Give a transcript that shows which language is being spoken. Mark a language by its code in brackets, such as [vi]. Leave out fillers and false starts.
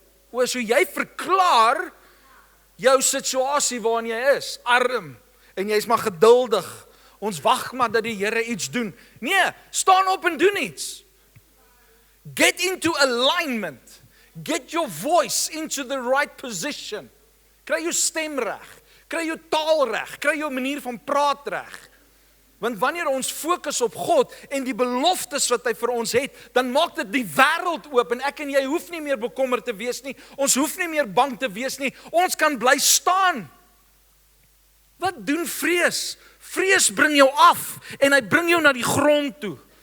[af] So jy verklaar jou situasie waarin jy is, arm, en jy is maar geduldig. Ons wag maar dat die Here iets doen. Nee, staan op en doen iets. [en] Get into alignment. Get your voice into the right position. [af] Kry jou stem reg, kry jou taal reg, kry jou manier van praat reg. Want wanneer ons fokus op God en die beloftes wat hy vir ons het, dan maak dit die wêreld oop en ek en jy hoef nie meer bekommerd te wees nie. Ons hoef nie meer bang te wees nie. Ons kan bly staan. Wat doen vrees? Vrees bring jou af en hy bring jou na die grond toe.